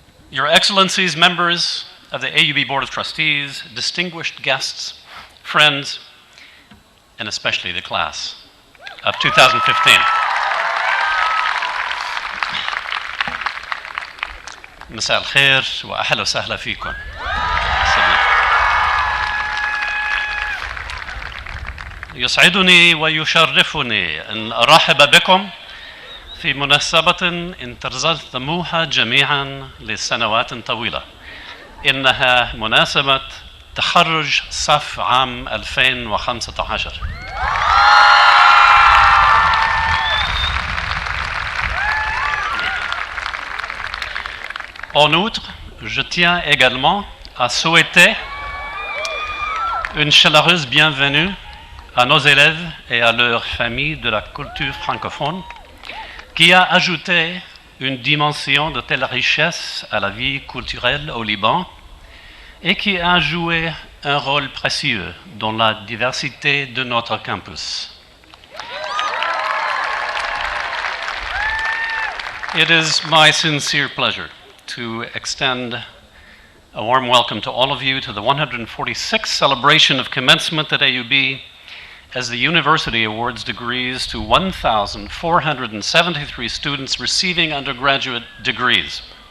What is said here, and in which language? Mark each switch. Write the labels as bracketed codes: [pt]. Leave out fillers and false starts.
[en] Your Excellencies, members of the AUB Board of Trustees, distinguished guests, friends, and especially the class of 2015. [ar] مساء الخير وأهلا وسهلا فيكم. يسعدني ويشرفني أن أرحب بكم في مناسبة انتظرتموها جميعا لسنوات طويلة. إنها مناسبة تخرج صف عام 2015. [fr] En outre, je tiens également à souhaiter une chaleureuse bienvenue à nos élèves et à leurs familles de la culture francophone, qui a ajouté une dimension de telle richesse à la vie culturelle au Liban et qui a joué un rôle précieux dans la diversité de notre campus. [en] It is my sincere pleasure to extend a warm welcome to all of you to the 146th celebration of commencement at AUB as the university awards degrees to 1,473 students receiving undergraduate degrees.